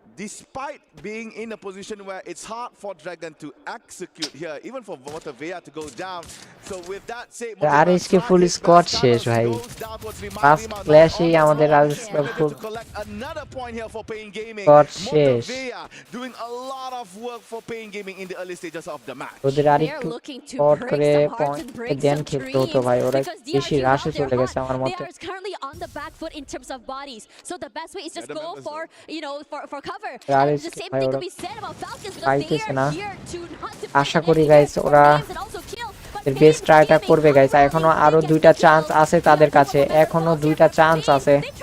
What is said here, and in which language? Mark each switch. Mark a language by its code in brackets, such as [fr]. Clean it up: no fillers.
[en] Despite being in a position where it's hard for Dragon to execute here, even for Votavea to go down. So with that said, [bn] RHK full squad শেষ ভাই। First ক্ল্যাশে আমাদের RHK full [en] another point here for Pain Gaming. [bn] squad শেষ। [en] Doing a lot of work for Pain Gaming in the early stages of the match. [bn] ওদের আরেকটু spot করে point দেন খেলতে হতো ভাই। ওরা বেশি রাশে চলে গেছে আমার মতে। [en] They are currently on the back foot in terms of bodies. So the best way is just go for, you know, for cover. And the same thing could be said about Falcons because they are here to not defend. [bn] আশা করি guys ওরা এর best ট্রাইটা করবে guys. এখনো আরো 2টা chance আছে তাদের কাছে, এখনো 2টা চান্স আছে।